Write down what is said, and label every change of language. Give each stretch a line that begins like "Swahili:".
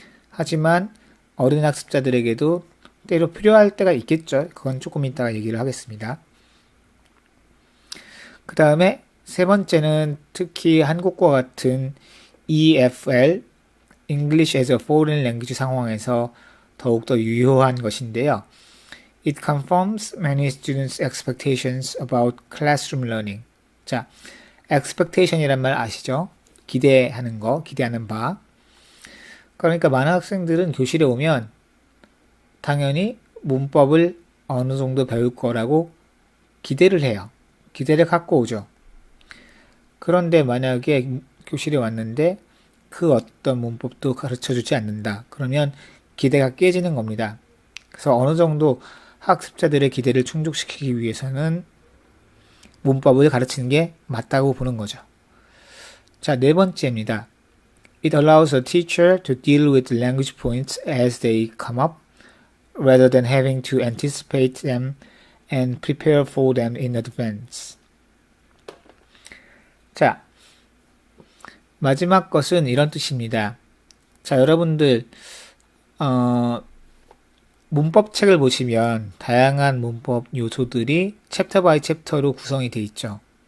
Korean: 하지만 어린 학습자들에게도 때로 필요할 때가 있겠죠. 그건 조금 이따가 얘기를 하겠습니다. 그 다음에 세 번째는 특히 한국과 같은 EFL,
English: English as a Foreign Language
Korean: 상황에서 더욱더 유효한 것인데요.
English: It confirms many students' expectations about classroom learning.
Korean: 자, expectation이란 말 아시죠? 기대하는 거, 기대하는 바. 그러니까 많은 학생들은 교실에 오면 당연히 문법을 어느 정도 배울 거라고 기대를 해요. 기대를 갖고 오죠. 그런데 만약에 교실에 왔는데 그 어떤 문법도 가르쳐 주지 않는다. 그러면 기대가 깨지는 겁니다. 그래서 어느 정도 학습자들의 기대를 충족시키기 위해서는 문법을 가르치는 게 맞다고 보는 거죠. 자, 네 번째입니다.
English: It allows a teacher to deal with language points as they come up, rather than having to anticipate them and prepare for them in advance.
Korean: 자, 마지막 것은 이런 뜻입니다. 자, 여러분들 문법책을 보시면 다양한 문법 요소들이 챕터 바이 챕터로 구성이 되어 있죠.